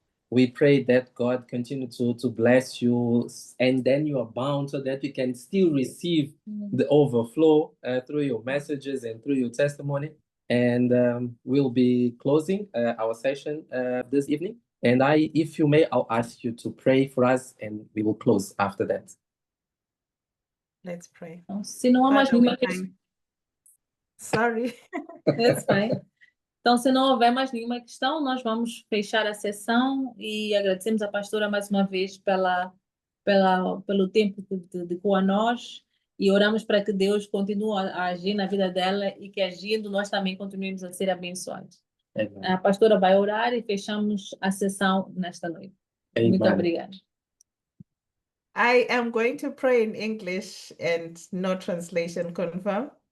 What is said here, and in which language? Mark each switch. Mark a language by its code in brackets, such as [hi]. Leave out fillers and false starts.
[en] We pray that God continue to bless you and then you are bound so that you can still receive the overflow through your messages and through your testimony. And we'll be closing our session this evening. And if you may, I'll ask you to pray for us and we will close after that. Let's pray. [pt] Se não há mais nenhuma questão. [en] Sorry. That's fine. [pt] Então, se não houver mais nenhuma questão, nós vamos fechar a sessão e agradecemos a pastora mais uma vez pelo tempo que dedicou a nós E oramos para que Deus continue a agir na vida dela e que agindo nós também continuemos a ser abençoados. Amen. A pastora vai orar e fechamos a sessão nesta noite. Muito Amen. obrigada. [en] I am going to pray in English and no translation, confirm?